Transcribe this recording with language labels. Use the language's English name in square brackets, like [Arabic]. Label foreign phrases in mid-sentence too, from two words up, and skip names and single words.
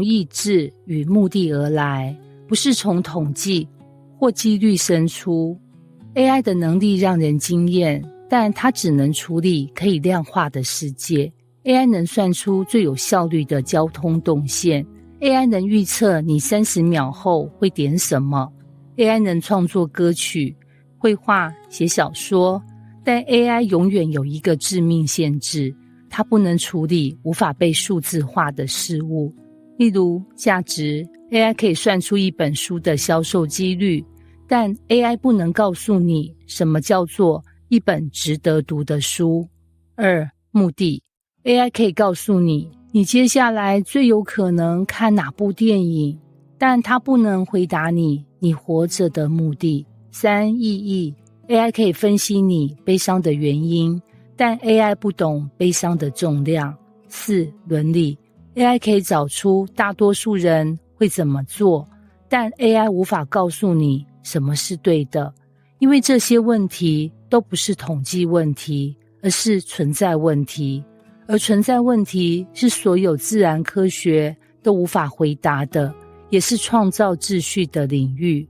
[Chinese] 意志與目的而來，不是從統計或幾率生出。AI 的能力讓人驚豔，但它只能處理可以量化的世界。AI 能算出最有效率的交通動線， AI 能預測你30秒後會點什麼， AI 能創作歌曲、繪畫、寫小說，但 AI 永遠有一個致命限制，它不能處理無法被數字化的事物。例如價值， AI 可以算出一本書的銷售幾率，但 AI 不能告訴你什麼叫做一本值得讀的書。2、目的， AI 可以告訴你你接下來最有可能看哪部電影，但它不能回答你活着的目的。3、意義， AI 可以分析你悲傷的原因，但 AI 不懂悲傷的重量。4、倫理， AI 可以找出大多數人會怎麼做，但 AI 無法告訴你什麼是對的，因為這些問題都不是統計問題，而是存在問題。而存在問題是所有自然科學都無法回答的，也是創造秩序的領域。